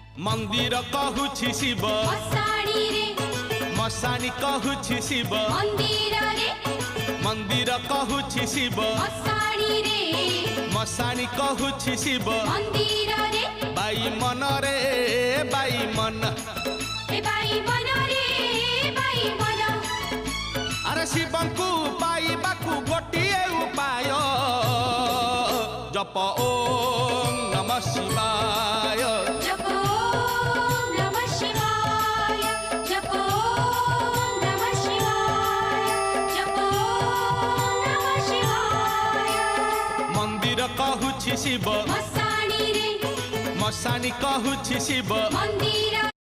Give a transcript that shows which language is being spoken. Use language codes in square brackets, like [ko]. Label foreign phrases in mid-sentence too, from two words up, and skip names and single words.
[or] ମନ୍ଦିର କହୁଛି ଶିବ ମଶାଣି ରେ ମଶାଣି କହୁଛି ଶିବ ମନ୍ଦିର ରେ ମନ୍ଦିର କହୁଛି ଶିବ ମଶାଣି ରେ ମଶାଣି କହୁଛି ଶିବ ମନ୍ଦିର ରେ ବାଇ ମନ ରେ ବାଇ ମନ ଏ ବାଇ ମନ ରେ ବାଇ ମନ ଅରେ ଶିବଙ୍କୁ ପାଇବାକୁ ଗୋଟିଏ ଉପାୟ [sa] जप ओम नमः शिवाय जप ओम नमः शिवाय जप ओम नमः शिवाय जप ओम नमः शिवाय [or] ମନ୍ଦିର କହୁଛି ଶିବ ମଶାଣି ରେ ମଶାଣି କହୁଛି ଶିବ ମନ୍ଦିର